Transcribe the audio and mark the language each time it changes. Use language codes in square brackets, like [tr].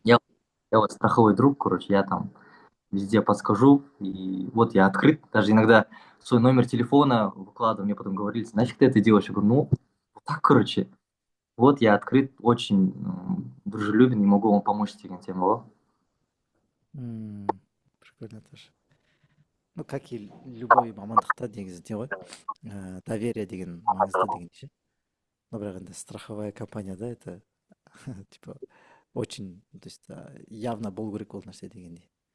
[ru] Я, я вот страховой друг, короче, я там везде подскажу, и вот я открыт, даже иногда свой номер телефона выкладываю, мне потом говорили, нафиг ты это делаешь? Я говорю, ну, вот так, короче, вот я открыт, очень дружелюбен и могу вам помочь [kk] деген [ru] тема. м. Прикольно тоже. Ну, как и любой [kk] мамандықта негізінде ғой, [ru] доверие [kk] деген маңызды дегенше. Но бірақ енді страховая компанияда [ru] это типа очень, то есть явно [kk] болу керек ол нәрсе дегендей.